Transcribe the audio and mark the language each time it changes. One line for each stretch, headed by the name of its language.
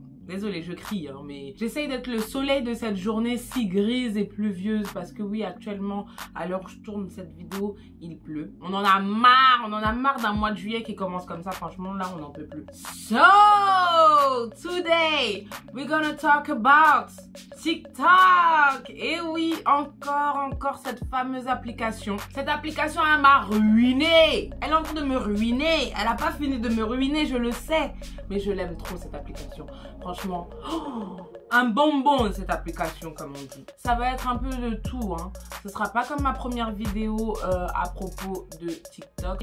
French: Désolée, je crie, hein, mais j'essaye d'être le soleil de cette journée si grise et pluvieuse parce que oui, actuellement, à l'heure où je tourne cette vidéo, il pleut. On en a marre d'un mois de juillet qui commence comme ça. Franchement, là, on n'en peut plus.
English: So, today, we're gonna talk about TikTok.
French: Et oui, encore cette fameuse application. Cette application, elle m'a ruinée. Elle est en train de me ruiner. Elle n'a pas fini de me ruiner, je le sais. Mais je l'aime trop, cette application. Franchement, un bonbon cette application, comme on dit. Ça va être un peu de tout, hein. Ce sera pas comme ma première vidéo à propos de TikTok.